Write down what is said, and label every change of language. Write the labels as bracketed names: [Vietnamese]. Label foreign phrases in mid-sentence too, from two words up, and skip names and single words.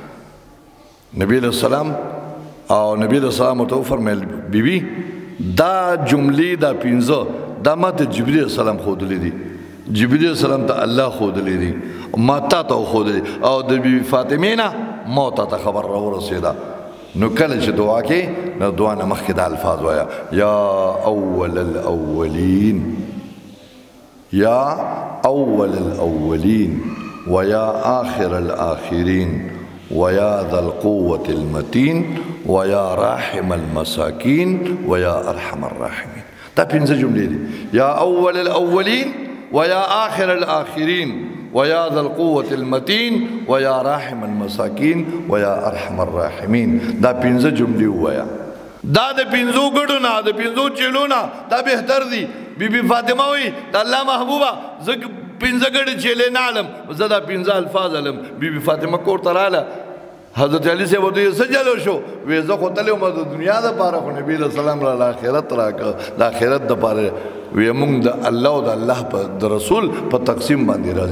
[Pashto] نبی [Arabic] علیه السلام [Pashto] ورته وفرمایل بیبي دا جملې دا 15 دا ماته جبرئیل [Arabic] علیه السلام [Pashto] ښودلې دي جبرئیل [Arabic] علیه السلام [Pashto] ته الله ښودلې دي ما تا ته وښودلې او د بیبي فاطمې نه ما ته خبر راورسېده نو کله چې دعا کې نو دعا نه مخکې دا الفاظ وایه [Arabic] یا اول الاولین یا اول الاولین ویا آخر الاخرین ویا ذا القوة المتین ویا راحم المساکین ویا ارحم الراحمین [Pashto] دا 15 جملې دي [Arabic] یا اول الاولین ویا آخر الاخرین ویا ذا القوة المتین ویا راحم المساکین ویا ارحم الراحمین [Pashto] دا 15 جملې ووایه دا د 15 ګډو نه د 15 چیلو نه دا بهتر دي بیبي فاطمه وایي د الله محبوبه زه 15 ګډې چیلې نه علم زه دا 15 الفاظ علم بیبي فاطمه کور ته راغله حضرت علي صاحب ورته څه جلو شو وی زه خو تللی وم د دنیا دپاره خو نبي [Arabic] علیه السلام [Pashto] راله آخرت راکړه د آخرت دپاره وی موږ د الله او د الله د رسول په تقسیم باندې راځي